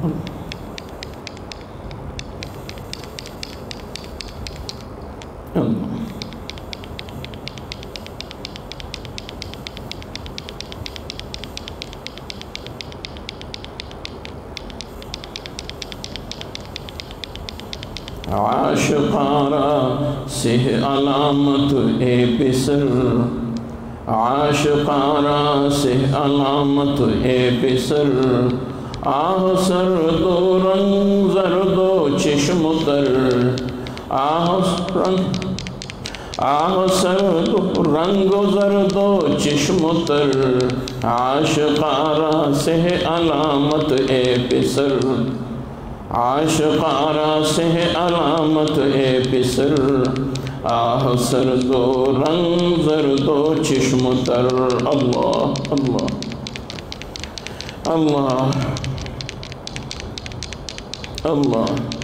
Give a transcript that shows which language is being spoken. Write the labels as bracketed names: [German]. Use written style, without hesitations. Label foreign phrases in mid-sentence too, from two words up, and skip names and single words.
[Persian] اللہ عاشقارا سے علامت اے پسر، عاشقارا سے علامت اے پسر، آہ سرد و رنگ زرد و چشم تر، آہ سرد و رنگ و زرد و چشم تر، عاشقارا سے علامت اے پسر، عاشقارا سے علامت اے پسر، آہ سرد و رنگ زرد و چشم تر۔ [Arabic] اللہ اللہ اللہ اللہ